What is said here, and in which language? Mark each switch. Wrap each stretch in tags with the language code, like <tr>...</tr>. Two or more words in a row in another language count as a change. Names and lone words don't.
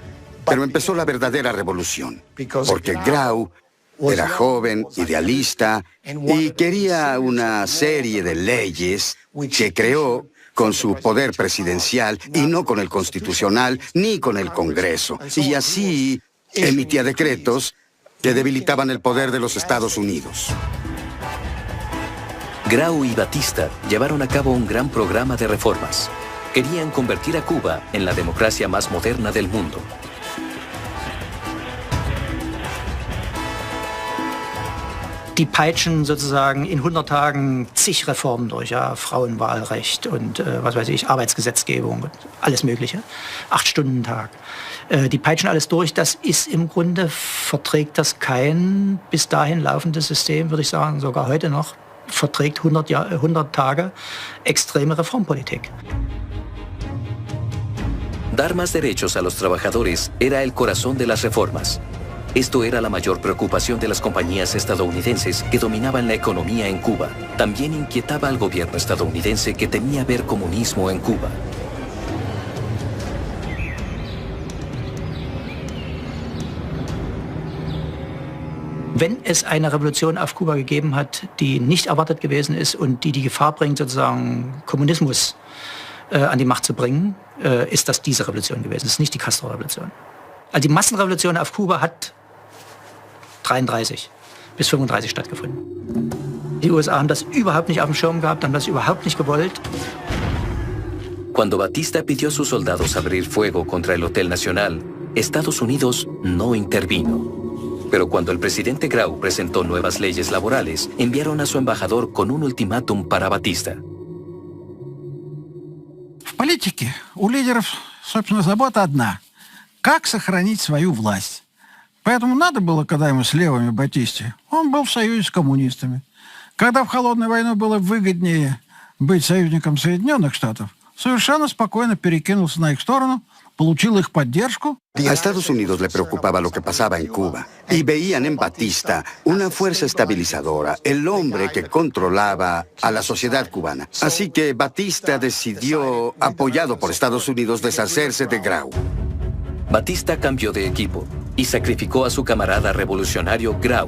<es>Pero empezó la verdadera revolución, porque Grau era joven, idealista, y quería una serie de leyes que creó con su poder presidencial y no con el constitucional ni con el Congreso. Y así emitía decretos que debilitaban el poder de los Estados Unidos. Grau y Batista llevaron a cabo un gran programa de reformas. Querían convertir a Cuba en la democracia más moderna del mundo.</es> <de>Die peitschen sozusagen in 100 Tagen zig Reformen durch, ja, Frauenwahlrecht und was weiß ich, Arbeitsgesetzgebung und alles Mögliche. 8-Stunden-Tag. Die peitschen alles durch. Das ist im Grunde, verträgt das kein bis dahin laufendes System, würde ich sagen, sogar heute noch, verträgt 100 Tage extreme Reformpolitik.</de> <es>Dar más derechos a los trabajadores era el corazón de las reformas. Esto era la mayor preocupación de las compañías estadounidenses que dominaban la economía en Cuba. También inquietaba al gobierno estadounidense que temía ver comunismo en Cuba. Wenn es eine Revolution auf Kuba gegeben hat, die nicht erwartet gewesen ist und die Gefahr bringt, sozusagen Kommunismus an die Macht zu bringen, ist das diese Revolution gewesen. Das ist nicht die Castro-Revolution. Also die Massenrevolution auf Kuba hat 33 bis 35 stattgefunden. Die USA haben das überhaupt nicht auf dem Schirm gehabt, haben das überhaupt nicht gewollt. Cuando Batista pidió a sus soldados abrir fuego contra el Hotel Nacional, Estados Unidos no intervino. Pero cuando el presidente Grau presentó nuevas leyes laborales, enviaron a su embajador con un ultimátum para Batista.</es> <ru>В политике у лидеров, собственно, забота одна – как сохранить свою власть. Поэтому надо было, когда ему с левыми Батисте, он был в союзе с коммунистами. Когда в холодную войну было выгоднее быть союзником Соединенных Штатов, совершенно спокойно перекинулся на их сторону, получил их поддержку.</ru> <es>A Estados Unidos le preocupaba lo que pasaba en Cuba y veían en Batista una fuerza estabilizadora, el hombre que controlaba a la sociedad cubana. Así que Batista decidió, apoyado por Estados Unidos, deshacerse de Grau. Batista cambió de equipo y sacrificó a su camarada revolucionario Grau.</es>